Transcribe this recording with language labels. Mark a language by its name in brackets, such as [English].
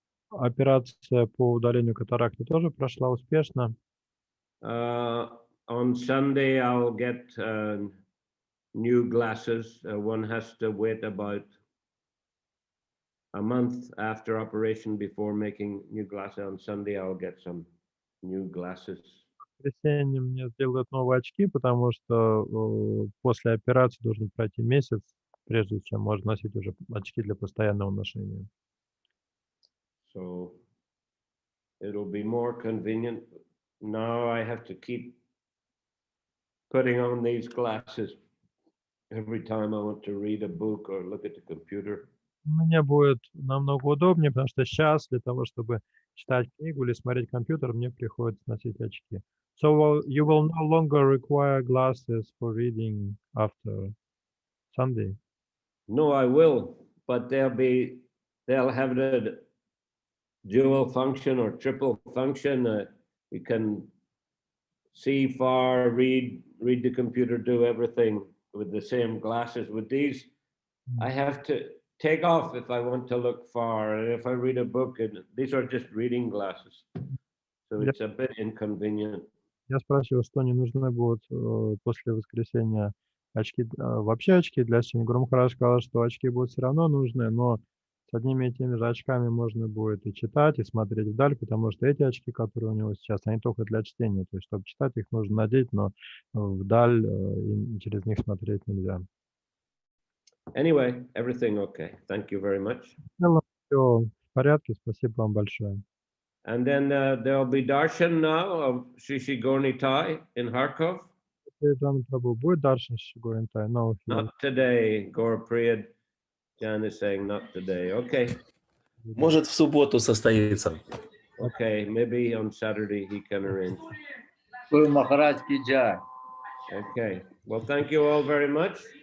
[Russian] Операция по удалению катаракты тоже прошла успешно. [English] On Sunday, I'll get new glasses. One has to wait about a month after operation before making new glasses. On Sunday, I'll get some new glasses. [Russian] В воскресенье мне сделают новые очки, потому что после операции должен пройти месяц, прежде чем можно носить уже очки для постоянного ношения. [English] So it'll be more convenient. Now I have to keep putting on these glasses every time I want to read a book or look at the computer. [Russian] Мне будет намного удобнее, потому что сейчас для того, чтобы читать книгу или смотреть компьютер, мне приходится носить очки. [English] So you will no longer require glasses for reading after Sunday. No, I will, but they'll have the dual function or triple function. You can see far, read the computer, do everything with the same glasses. With these, I have to take off if I want to look far, and if I read a book, and these are just reading glasses, so it's a bit inconvenient. [Russian] Я спросил, что не нужны будут после воскресенья очки, вообще очки для чтения. Гуру Махарадж сказал, что очки будут все равно нужны, но с одними и теми же очками можно будет и читать, и смотреть вдаль, потому что эти очки, которые у него сейчас, они только для чтения. То есть, чтобы читать, их нужно надеть, но вдаль и через них смотреть нельзя. [English] Anyway, everything okay. Thank you very much. [Russian] Все в порядке, спасибо вам большое. [English] And then there'll be darshan now of Sri Sri Gornitai in Kharkov. [Russian] Чайтанья Прабху будет дальше Гуринтай? [English] No, Not today. Gaur Priyad Jan is saying not today. Okay. [Russian] Может, в субботу состоится. [English] Okay. Maybe on Saturday he can arrange. [Hindi] Махарадж ки джай. [English] Okay. Well, thank you all very much.